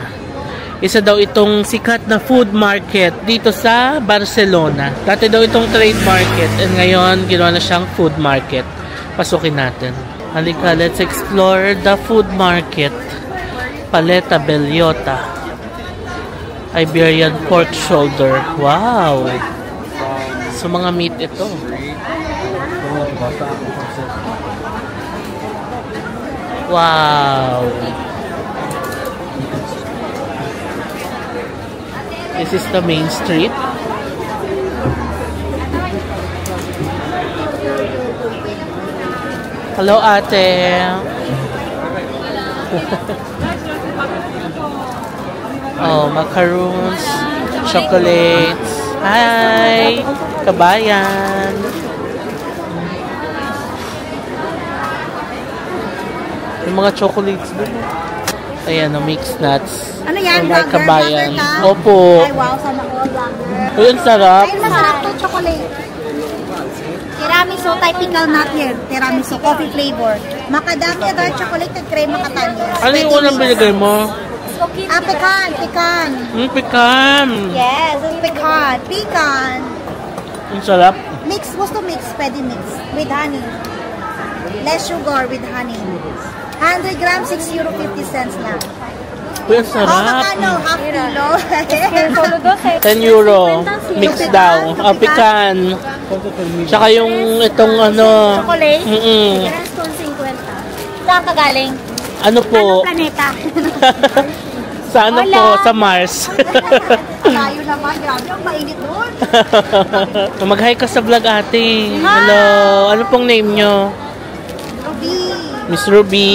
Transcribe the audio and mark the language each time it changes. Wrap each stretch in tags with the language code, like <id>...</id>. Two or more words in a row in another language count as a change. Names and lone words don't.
<tl>Isa daw itong sikat na</tl> <en>food market</en> <tl>dito sa Barcelona. Dati daw itong</tl> <en>trade market</en> <tl>and ngayon ginawa na siyang</tl> <en>food market.</en> <tl>Pasukin natin. Halika,</tl> <en>let's explore the food market. Paleta Bellota. Iberian pork shoulder. Wow!</en> <tl>So mga meat ito. Wow!</tl> <en>This is the main street. Hello,</en> <tl>ate.</tl> <en>Oh, macaroons, chocolates.</en> <tl>Hi, kabayan. Yung mga chocolates doon. Ayan, no, mixed nuts. Ano yan? Mga kabayan. Ka? Opo. Ay, wow, sana all vlogger. Ayun, sarap. Ayun, masarap to chocolate.</tl> <en>Tiramisu, typical nut here. Tiramisu, coffee flavor. Macadamia dark chocolate at cream macadamia.</en> <tl>Ano yung unang binigay mo? Pecan, pecan. Pecan.</tl> <en>Yes, pecan. Pecan.</en> <tl>Ang sarap.</tl> <en>Mix, gusto mix, pwede mix. With honey. Less sugar with honey.</en> <tl>100 grams, €6.50 lang. Uy, ang sarap. Makano, half kilo. 10 euro. Mix daw. Pecan. Tsaka yung itong ano. Chocolate?</tl> <es>Tres con 50.</es> <tl>Saan ka galing? Ano po? Planeta. Sa ano po? Sa Mars. Layo naman, grabe. Ang mainit doon. Mag-hi ka sa vlog ate. Hello. Ano pong name nyo? Ruby. Miss Ruby.</tl>